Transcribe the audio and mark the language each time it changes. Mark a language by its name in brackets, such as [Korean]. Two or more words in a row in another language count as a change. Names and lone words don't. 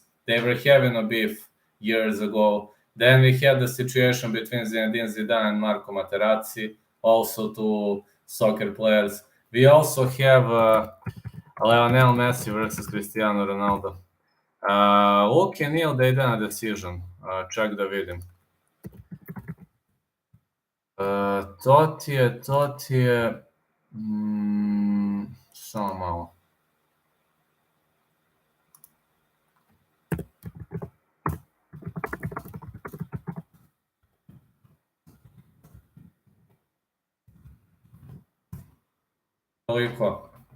[English] They were having a beef years ago. Then we had the situation between Zinedine Zidane and Marco Materazzi, also two soccer players. We also have Lionel Messi versus Cristiano Ronaldo. Luke and Neil, they done a decision. [Croatian] Čak da vidim. To ti je, samo malo. Toliko.